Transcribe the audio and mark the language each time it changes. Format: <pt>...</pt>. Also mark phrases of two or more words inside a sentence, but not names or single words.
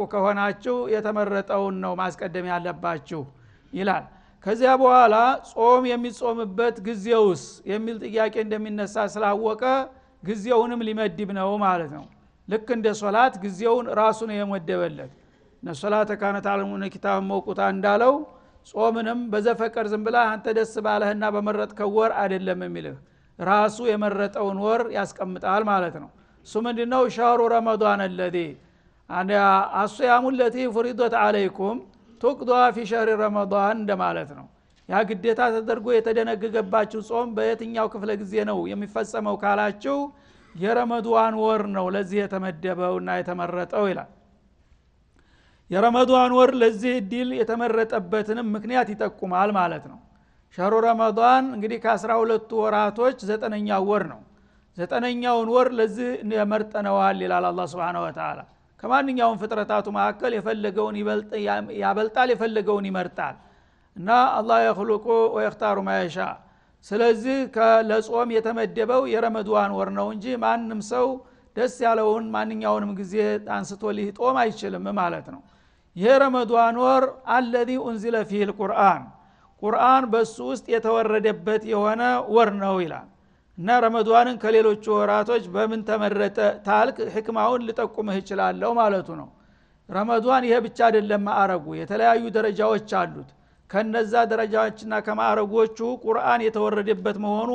<am>ከሆናችሁ የተመረጠውን ነው ማስቀደም ያለባችሁ ይላል። ከዚያ በኋላ ጾም የሚጾምበት ጊዜውስ የሚል ጥያቄ እንደሚነሳ ስላወቀ ጊዜውንም ሊመድብ ነው ማለት ነው። ልክ እንደ ሶላት ጊዜውን ራሱ ነው የመደበለት።</am> <ar>إن الصلاة كانت على المؤمنين كتابا موقوتا</ar> <am>እንዳለው ጾምንም በዘፈቀር ዝም ብላ አንተ ደስ ባለህና በመረጥከው ወር አይደለም የሚልህ ራሱ የመረጠውን ወር ያስቀምጣል ማለት ነው። እሱ ምንድነው?</am> <ar>شهر رمضان الذي الصيام التي فرضت عليكم تقضى في شهر رمضان</ar> <am>እንደማለት ነው። ያ ግዴታ ተደርጎ የተደነገገባችሁ ጾም በየትኛው ክፍለ ጊዜ ነው የሚፈጸመው ካላችሁ የረመዳን ወር ነው ለዚህ የተመደበውና የተመረጠው ይላል። የረመዳን ወር ለዚህ ዲል የተመረጠበትንም ምክንያት ይጠቁማል ማለት ነው።</am> <ar>شهر رمضان</ar> <am>እንግዲህ ከ12 ወራቶች 9ኛው ወር ነው። 9ኛውን ወር ለዚህ መርጠነዋል ይላል አላህ</am> <ar>سبحانه وتعالى።</ar> <am>ከማንኛውም ፍጥረታቱ መካከል የፈለገውን ያበልጣል የፈለገውን ይመርጣል እና አላህ</am> <ar>يخلق ويختار ما يشاء</ar> <am>ስለዚህ ለጾም የተመደበው የረመዳን ወር ነው እንጂ ማንም ሰው ደስ ያለውን ማንኛውንም ጊዜ አንስቶ ሊጦም አይችልም ማለት ነው ይሄ ረመዳን ወር</am> <ar>الذي انزل فيه القرآن</ar> <am>ቁርአን በሱ ውስጥ የተወረደበት የሆነ ወር ነው ይላል እና ረመዳንን ከሌሎች ወራቶች በምን ተመረጠ ታልክ ህክማውን ልጠቁምህ ይችላልው ማለቱ ነው ረመዳን ይሄ ብቻ አይደለም ማዕረጉ የተለያዩ ደረጃዎች አሉት ከነዛ ደረጃዎችና ከማዕረጎቹ ቁርአን የተወረደበት መሆኑ</am>